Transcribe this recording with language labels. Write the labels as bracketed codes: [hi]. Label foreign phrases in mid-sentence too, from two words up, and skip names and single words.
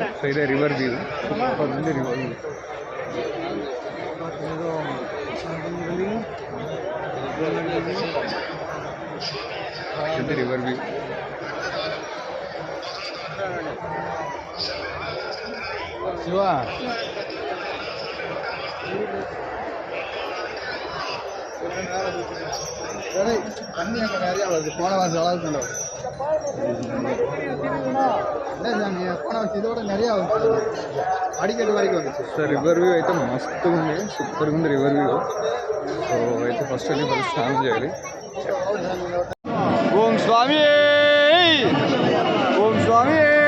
[te] సో ఇదే [en] river view, [te] సూపర్ ఉంది [en] river view. [te] ఇది [en] river view. [te] శివ [ta] தண்ணி அங்கே நிறையா வருது. போன வருஷம் அளவுக்கு இல்லை சாமி, போன வருஷம் இதோட நிறையா வருது, [te] అడిగేటి వరకు வந்துச்சு. సో [en] river view [te] అయితే మస్తుగా ఉంది, సూపర్గా ఉంది రివర్ వ్యూ. సో అయితే ఫస్ట్ వెళ్ళి స్నానం చేయాలి. ఓం స్వామి ఓం స్వామి